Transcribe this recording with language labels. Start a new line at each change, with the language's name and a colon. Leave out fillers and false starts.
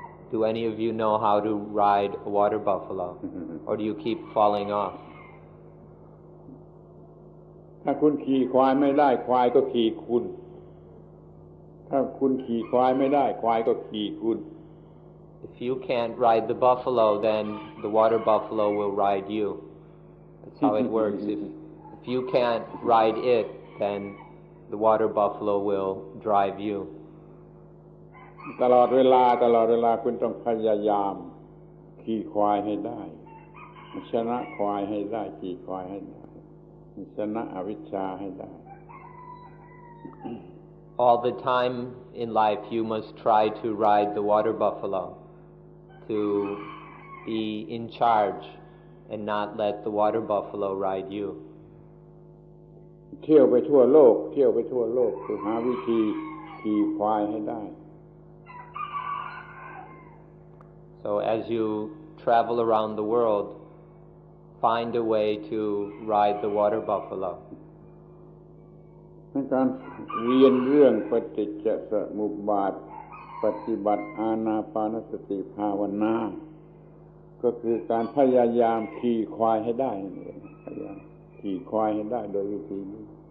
English: Do any of you know how to ride a water buffalo? Or do you keep falling off?
Thai: ถ้าคุณขี่ควายไม่ได้ควายก็ขี่คุณถ้าคุณขี่ควายไม่ได้ควายก็ขี่คุณ
English: If you can't ride the buffalo, then the water buffalo will ride you. That's how it works. If you can't ride it, then the water buffalo will drive you.
Thai: ตลอดเวลาคุณต้องพยายามขี่ควายให้ได้ชนะควายให้ได้ขี่ควายให้ได้ชนะอวิชชาให้ได้
English: All the time in life you must try to ride the water buffalo, to be in charge and not let the water buffalo ride you.
Thai: เที่ยวไปทั่วโลกคือหาวิธีขี่ควายให้ได้
English: So as you travel around the world, find a way to ride the water buffalo.
Thai: ในการเรียนเรื่องปฏิจจสมุปบาทปฏิบัติอานาปานสติภาวนาก็คือการพยายามขี่ควายให้ได้นั่นเองพยายามขี่ควายให้ได้โดยวิธีนี้